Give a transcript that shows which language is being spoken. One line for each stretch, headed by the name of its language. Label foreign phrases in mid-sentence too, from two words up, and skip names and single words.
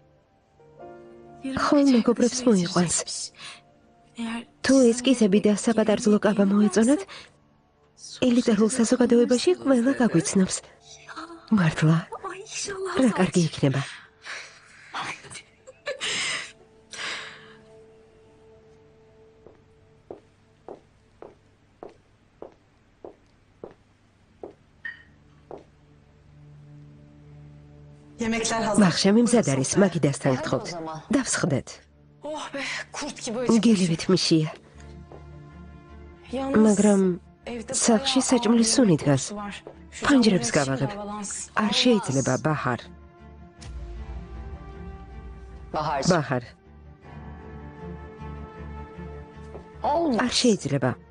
Georgian: ხოლ მეგობრებს მოიყვანს. Eğer თუ ესკიზები და საპატარძლო კაბა მოეწონათ, ელიტარულ საზოგადოებაში ყველა გაგვიცნობს. მართლა,
Turkish: Ay inşallah.
Georgian: რა კარგი იქნება.
Turkish: Yemekler hazır.
Georgian: ვახშამი მზად არის, მაგიდასთან გთხოვთ. დავსხდეთ.
Turkish: Oh be, kurt gibi acıkmışım.
Georgian: გელივით მიშია. Yalnız მაგრამ სახლში საჭმლის სუნი დგას. ფანჯრებს გავაღებ. არ შეიძლება, ბაჰარ. ბაჰარ. არ შეიძლება.